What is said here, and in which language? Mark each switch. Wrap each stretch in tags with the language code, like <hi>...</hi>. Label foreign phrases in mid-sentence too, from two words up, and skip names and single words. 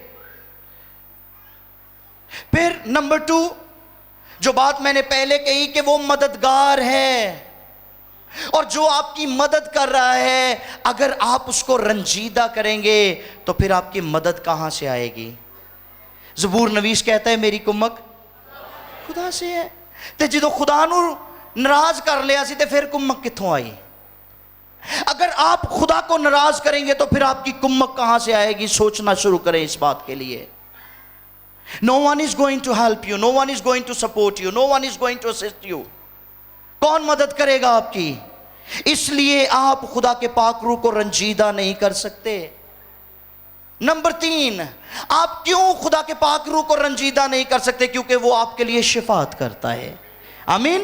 <ur>پھر نمبر 2, جو بات میں نے پہلے کہی کہ وہ مددگار ہے, اور جو آپ کی مدد کر رہا ہے اگر آپ اس کو رنجیدہ کریں گے تو پھر آپ کی مدد کہاں سے آئے گی. زبور نویس کہتا ہے میری کمک خدا سے ہے.</ur> <pa>تے جدو خدا نو ناراض کر لیا سی تے پھر کمک کتھوں آئی.</pa> <ur>اگر آپ خدا کو ناراض کریں گے تو پھر آپ کی کمک کہاں سے آئے گی. سوچنا شروع کریں اس بات کے لیے.</ur> <en>No one is going to help you, no one is going to support you, no one is going to assist you.</en> <ur>کون مدد کرے گا آپ کی. اس لیے آپ خدا کے پاک روح کو رنجیدہ نہیں کر سکتے. نمبر 3, آپ کیوں خدا کے پاک روح کو رنجیدہ نہیں کر سکتے؟ کیونکہ وہ آپ کے لیے شفاعت کرتا ہے. آمین.</ur>